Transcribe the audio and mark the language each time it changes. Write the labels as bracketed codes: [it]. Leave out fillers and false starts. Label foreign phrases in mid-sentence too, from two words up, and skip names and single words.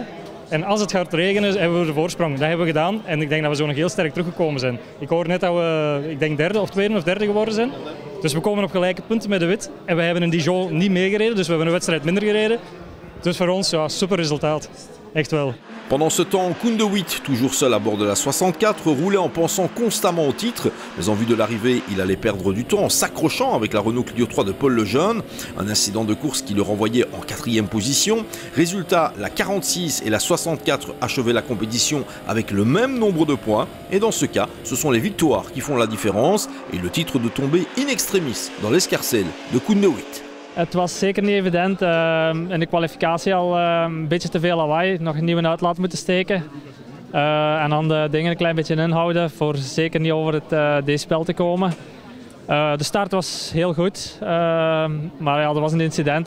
[nl] En als het gaat regenen, hebben we de voorsprong. Dat hebben we gedaan en ik denk dat we zo nog heel sterk teruggekomen zijn. Ik hoor net dat we, ik denk 3e of 2e of 3e geworden zijn. Dus we komen op gelijke punten met de Wit. En we hebben in Dijon niet meegereden, dus we hebben een wedstrijd minder gereden. Dus voor ons, ja, super resultaat. Echt wel. [fr] Pendant ce temps, Koen de Witt, toujours seul à bord de la 64, roulait en pensant constamment au titre, mais en vue de l'arrivée, il allait perdre du temps en s'accrochant avec la Renault Clio 3 de Paul Lejeune, un incident de course qui le renvoyait en 4e position. Résultat, la 46 et la 64 achevaient la compétition avec le même nombre de points, et dans ce cas, ce sont les victoires qui font la différence, et le titre de tomber [la] in extremis [fr] dans l'escarcelle de Koen de Witt. [nl] Het was zeker niet evident. In de kwalificatie al een beetje te veel lawaai. Nog een nieuwe uitlaat moeten steken. En dan de dingen een klein beetje inhouden voor zeker niet over het decibel te komen. De start was heel goed. Maar ja, er was een incident.